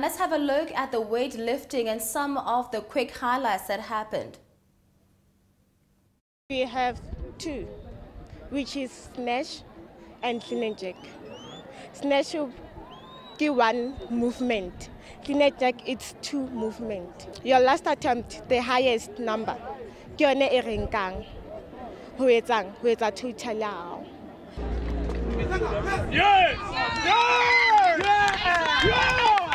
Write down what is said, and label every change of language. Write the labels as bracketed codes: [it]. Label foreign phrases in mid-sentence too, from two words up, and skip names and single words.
[en] Let's have a look at the weightlifting and some of the quick highlights that happened. We have two, which is snatch and clean and jerk. Snatch will give one movement. Clean and jerk, it's two movement. Your last attempt, the highest number, [st] ke yone e re nkang. Ho etsa total yao. [en] Yes! Yes! Yes! Yes!